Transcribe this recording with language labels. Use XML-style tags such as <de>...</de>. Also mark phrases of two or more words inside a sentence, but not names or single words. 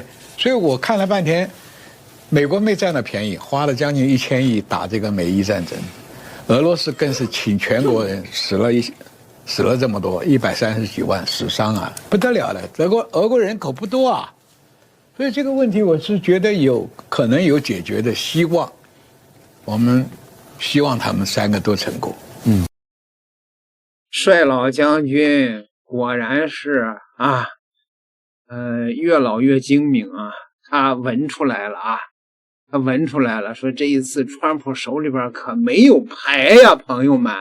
<zh>所以我看了半天，美國沒佔到便宜，花了將近1000億打這個美伊戰爭。俄羅斯更是請全國人死了死了這麼多，130幾萬死傷啊，不得了了。俄國人口不多啊，所以這個問題我是覺得可能有解決的希望。我們希望他們3個都成功。帅老将軍果然是啊，越老越精明啊，他聞出来了啊。他聞出来了，说这一次川普手裡邊可沒有牌呀，朋友們。</zh>